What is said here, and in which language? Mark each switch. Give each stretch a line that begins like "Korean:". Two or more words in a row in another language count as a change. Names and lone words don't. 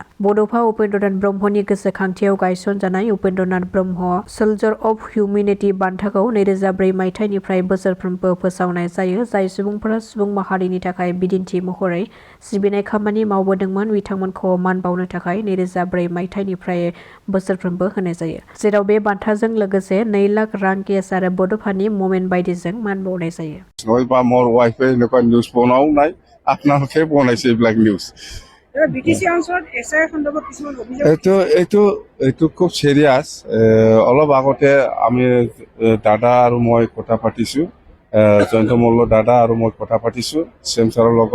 Bodo: बड'फा उपेन्द्रनाथ ब्रह्मनि गोसोखांथियाव गायसनजानाय उपेन्द्रनाथ ब्रह्म सोल्जर अफ हिउमेनिटि बान्थाखौ 2004 मायथाइनिफ्राय बोसोरफ्रोमबो फोसावनाय जायो जाय सुबुंफोरा सुबुं माहारिनि थाखाय बिदिन्थि महरै सिबिनाय खामानि मावबोदोंमोन बिथांमोनखौ मान बावनो थाखाय 2004 मायथाइनिफ्राय बोसोरफ्रोमबो होनाय जायो जेराव बे बान्थाजों लोगोसे 2 लाख रां केस आरो बड'फानि ममेन्ट बायदिजों मान बावनाय जायो।
Assamese: বা মোৰ ৱাইফে এনেকুৱা নিউজ বনাও নাই আপোনালোকে বনাইছে এইবিলাক নিউজ। বিটিসি অঞ্চলত এসআই সন্দৰ্ভত কিছুমান অভিযোগ এইটো খুব সিৰিয়াছ। অলপ আগতে আমি দাদা আৰু মই কথা পাতিছোঁ, জয়ন্ত মল্ল দাদা আৰু মই কথা পাতিছোঁ চেম ছাৰৰ লগত।